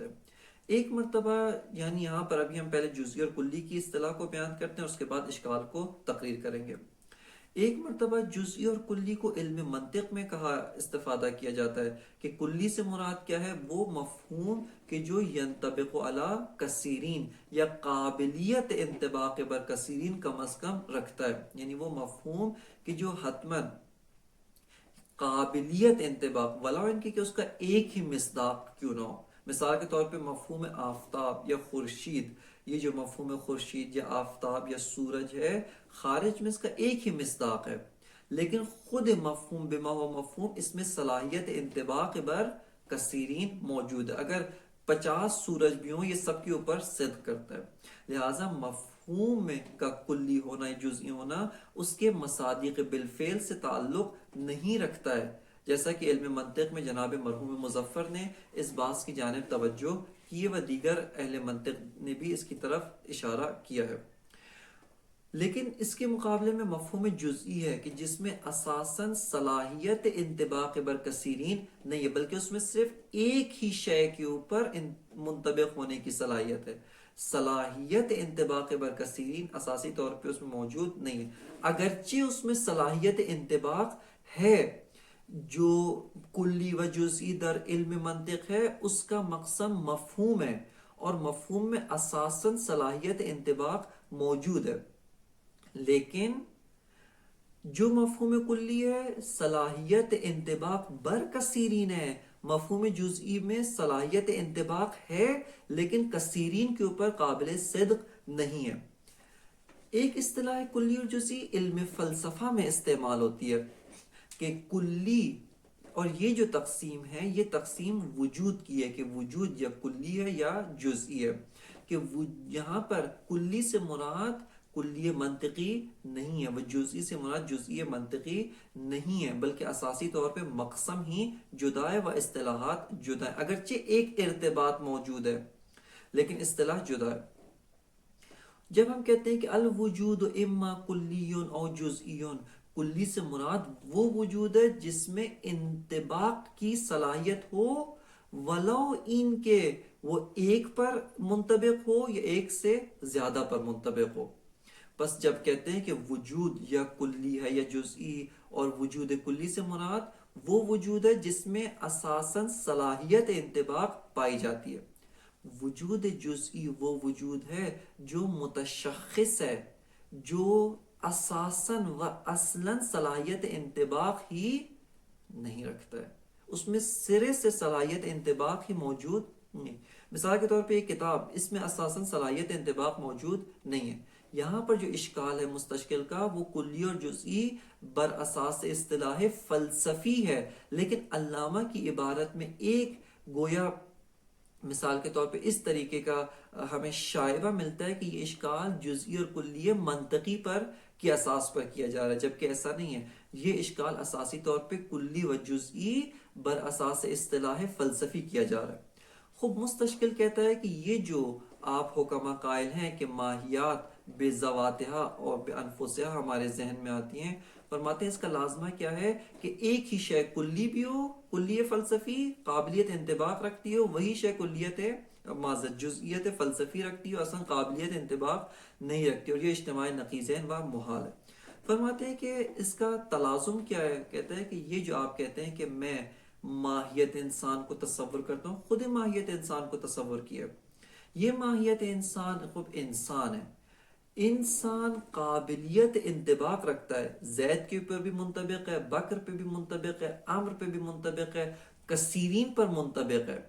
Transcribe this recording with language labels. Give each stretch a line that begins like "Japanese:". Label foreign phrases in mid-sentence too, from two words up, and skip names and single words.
Urdu: ایک مرتبہ یعنی یہاں پر ابھی ہم پہلے جزئی اور کلی کی اصطلاح کو بیان کرتے ہیں، اس کے بعد اشکال کو تقریر کریں گے. ایک مرتبہ جزئی اور کلی کو علم منطق میں کہا استفادہ کیا جاتا ہے کہ کلی سے مراد کیا ہے؟ وہ مفہوم کہ جو
Arabic: ینطبق علی کثیرین
Urdu: یا قابلیت انطباق بر کثیرین کم از کم رکھتا ہے، یعنی وہ مفہوم کہ جو حتماً قابلیت انطباق ولا ان کی کہ اس کا ایک ہی مصداق کیوں نہ ہو. مثال کے طور پہ مفہوم آفتاب یا خورشید، یہ جو مفہوم خورشید یا آفتاب یا سورج ہے، خارج میں اس کا ایک ہی مصداق ہے، لیکن خود مفہوم
Arabic: بما ہوا مفہوم
Urdu: اس میں صلاحیت انطباق بر کثیرین موجود ہے. اگر 50 سورج بھی ہوں، یہ سب کے اوپر صدق کرتا ہے۔ لہٰذا مفہوم میں کا کلی ہونا یا جزئی ہونا اس کے مصادیق بالفعل سے تعلق نہیں رکھتا ہے، جیسا کہ علم منطق میں جناب مرحوم مظفر نے اس بات کی جانب توجہ کی و دیگر اہل منطق نے بھی اس کی طرف اشارہ کیا ہے۔ لیکن اس کے مقابلے میں مفہوم جزئی ہے کہ جس میں اساساً صلاحیت انطباق برکثیرین نہیں ہے، بلکہ اس میں صرف ایک ہی شے کے اوپر منطبق ہونے کی صلاحیت ہے۔ صلاحیت انطباق برکثیرین اساسی طور پہ اس میں موجود نہیں ہے، اگرچہ اس میں صلاحیت انطباق ہے۔ جو کلی و جزئی
Persian: در علم منطق
Urdu: ہے اس کا مقسم مفہوم ہے، اور مفہوم میں اساساً صلاحیت انطباق موجود ہے، لیکن جو مفہوم کلی ہے صلاحیت انطباق بر کثیرین ہے، مفہوم جزئی میں صلاحیت انطباق ہے لیکن کثیرین کے اوپر قابل صدق نہیں ہے۔ ایک اصطلاح کلی اور جزئی علم فلسفہ میں استعمال ہوتی ہے کہ کلی، اور یہ جو تقسیم ہے یہ تقسیم وجود کی ہے کہ وجود یا کلی ہے یا جزئی ہے، کہ یہاں پر کلی سے مراد کلی منطقی نہیں ہے، وہ جزئی سے مراد جزئی منطقی نہیں ہے، بلکہ اساسی طور پہ مقسم ہی جدا ہے و اصطلاحات جدا ہے، اگرچہ ایک ارتباط موجود ہے لیکن اصطلاح جدا ہے۔ جب ہم کہتے ہیں کہ
Arabic: الوجود اما کلی او جزئی،
Urdu: کلی سے مراد وہ وجود ہے جس میں انطباق کی صلاحیت ہو،
Arabic: ولو ان
Urdu: کے وہ ایک پر منطبق ہو یا ایک سے زیادہ پر منطبق ہو۔ بس جب کہتے ہیں کہ وجود یا کلی ہے یا جزئی، اور وجود کلی سے مراد وہ وجود ہے جس میں اساساً صلاحیت انطباق پائی جاتی ہے۔ وجود جزئی وہ وجود ہے جو متشخص ہے، جو اساساً و اصلاً صلاحیت انطباق ہی نہیں رکھتا ہے، اس میں سرے سے صلاحیت انطباق ہی موجود نہیں۔ مثال کے طور پہ ایک کتاب، اس میں اساساً صلاحیت انطباق موجود نہیں ہے۔ یہاں پر جو اشکال ہے مستشکل کا وہ کلی اور جزئی
Persian: بر اساس اصطلاح فلسفی
Urdu: ہے، لیکن علامہ کی عبارت میں ایک گویا مثال کے طور پہ اس طریقے کا ہمیں شائبہ ملتا ہے کہ یہ اشکال جزئی اور کلی منطقی پر کی اساس پر کیا جا رہا ہے، جبکہ ایسا نہیں ہے۔ یہ اشکال اساسی طور پہ کلی و جزئی
Persian: بر اساس اصطلاح فلسفی
Urdu: کیا جا رہا ہے۔ خوب مستشکل کہتا ہے کہ یہ جو آپ حکمہ قائل ہیں کہ ماہیات بے ذواتہا اور بے انفسہا ہمارے ذہن میں آتی ہیں، فرماتے ہیں اس کا لازمہ کیا ہے کہ ایک ہی شے کلی بھی ہو، کلی فلسفی قابلیت انطباق رکھتی ہو، وہی شے کلیت معذرت جزئیت فلسفی رکھتی ہو، اصلا قابلیت انطباق نہیں رکھتی، اور یہ اجتماع نقیضین و محال ہے۔ فرماتے ہیں کہ اس کا تلازم کیا ہے، کہتا ہے کہ یہ جو آپ کہتے ہیں کہ میں ماہیت انسان کو تصور کرتا ہوں، خود ماہیت انسان کو تصور کیا، یہ ماہیت انسان خود انسان ہے، انسان قابلیت انطباق رکھتا ہے، زید کے اوپر بھی منطبق ہے، بکر پہ بھی منطبق ہے، عمر پہ بھی منطبق ہے، کثیرین پر منطبق ہے۔